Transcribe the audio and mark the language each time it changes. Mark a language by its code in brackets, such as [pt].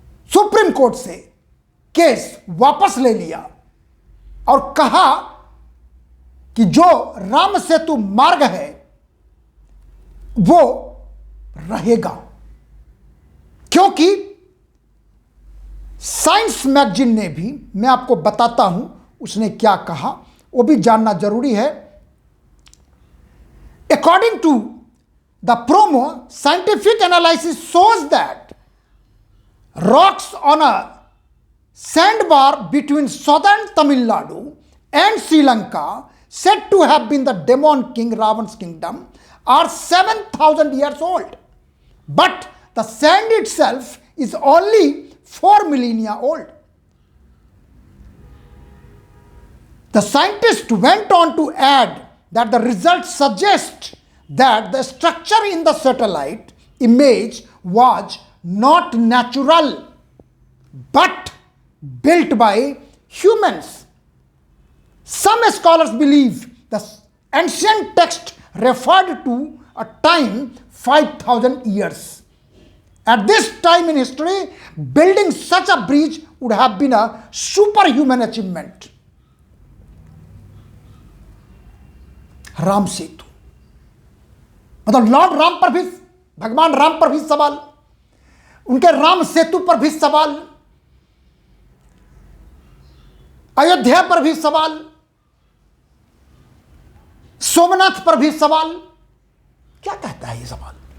[hi] Supreme court से case वापस ले लिया और कहा कि जो राम सेतु मार्ग है वो रहेगा, क्योंकि साइंस मैगजीन ने भी, मैं आपको बताता हूं उसने क्या कहा, वो भी जानना जरूरी है। [en] According to the promo, scientific analysis shows that rocks on a sandbar between southern Tamil Nadu and Sri Lanka, said to have been the demon king Ravan's kingdom, are 7,000 years old. But the sand itself is only 4 millennia old. The scientist went on to add that the results suggest that the structure in the satellite image was not natural, but built by humans. Some scholars believe the ancient text referred to a time 5,000 years. At this time in history, building such a bridge would have been a superhuman achievement. [hi] Ram Setu, मतलब Lord Ram पर भी, भगवान राम पर भी सवाल, उनके राम सेतु पर भी सवाल, अयोध्या पर भी सवाल, सोमनाथ पर भी सवाल। क्या कहता है ये सवाल?